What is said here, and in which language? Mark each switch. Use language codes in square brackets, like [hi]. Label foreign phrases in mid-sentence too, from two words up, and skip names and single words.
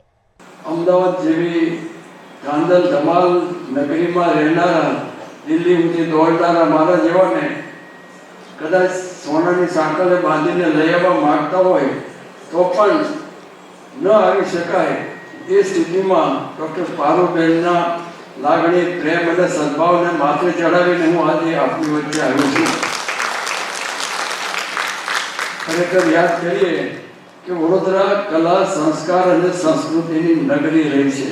[gu] અમદાવાદ જેવી ગાંધલ ધમાલ નગરી માં રહેનારા દિલ્હી ઉઠી દોડનારા મારા જેવાને કદાચ સોનાની સાંકળે બાંધીને લઈ આવવા માગતા હોય તો પણ ન આવી શકાય એ સ્થિતિમાં ડૉક્ટર પારુલબેનના લાગણી પ્રેમ અને સદભાવને માથે ચડાવીને હું આજે આપની વચ્ચે આવ્યો છું। ખરેખર યાદ કરીએ કે વડોદરા કલા સંસ્કાર અને સંસ્કૃતિની નગરી રહી છે।